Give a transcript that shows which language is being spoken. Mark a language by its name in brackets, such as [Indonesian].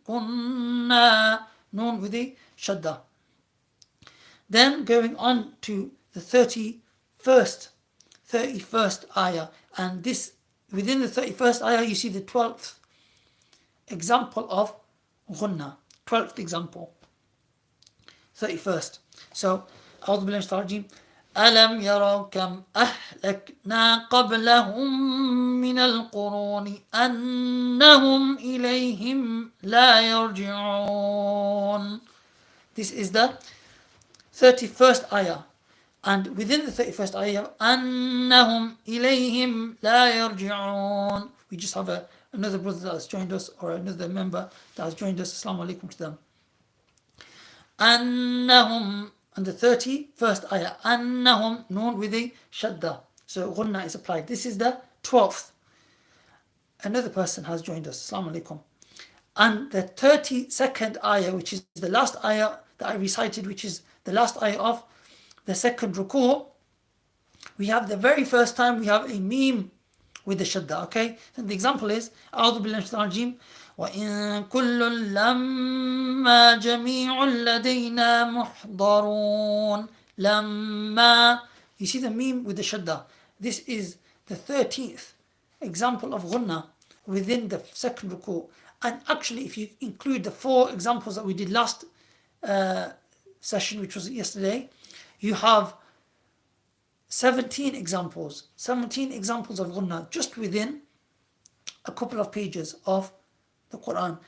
[English] كنا known with a shadda. Then going on to the 31st ayah, and this within the 31st ayah you see the 12th example of ghunna. 12th example, 31st. [Arabic] So أعوذ بالله من الشيطان الرجيم. ألم يروا كم أهلكنا قبلهم من القرون أنهم إليهم لا يرجعون. [English] This is the 31st ayah, and within the 31st ayah, [Arabic] أنهم إليهم لا يرجعون. [English] We just have another brother that has joined us, or another member that has joined us. Assalamu alaikum to them. أنهم, and the 31st ayah, أنهم known with a shadda. So ghunna is applied. This is the 12th. Another person has joined us. Assalamu alaikum. And the 32nd ayah, which is the last ayah that I recited, which is the last ayah of the second ruku', we have the very first time we have a meme with the shadda, okay? [Arabic] And the example is أعوذ بالله من الشيطان الرجيم وإن كل لما جميع لدينا محضرون. [English] لما, you see the meme with the shadda. This is the 13th example of ghunna within the second ruku'. And actually, if you include the 4 examples that we did last session, which was yesterday, you have 17 examples of ghunna just within a couple of pages of the Quran.